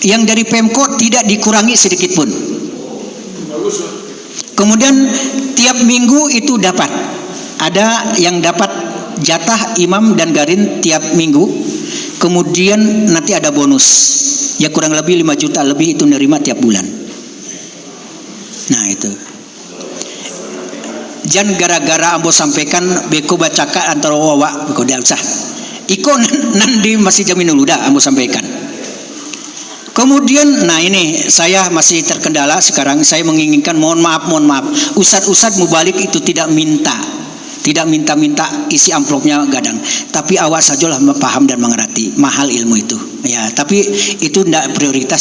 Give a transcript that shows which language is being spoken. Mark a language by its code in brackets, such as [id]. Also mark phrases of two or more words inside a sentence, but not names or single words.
[id] Yang dari Pemko tidak dikurangi sedikit pun. Kemudian tiap minggu itu dapat, ada yang dapat jatah imam dan garin tiap minggu. Kemudian nanti ada bonus, ya kurang lebih 5 juta lebih itu nerima tiap bulan. Nah itu. [min] Jangan gara-gara ambo sampaikan beko bacakan antara wawa, beko dah usah. Iko nanti masih jamin dulu dah ambo sampaikan. [id] Kemudian, nah ini saya masih terkendala sekarang. Saya menginginkan mohon maaf, ustad-ustad mubalik itu tidak minta isi amplopnya gadang. Tapi awak sajalah paham dan mengerti mahal ilmu itu. Ya, tapi itu tidak prioritas.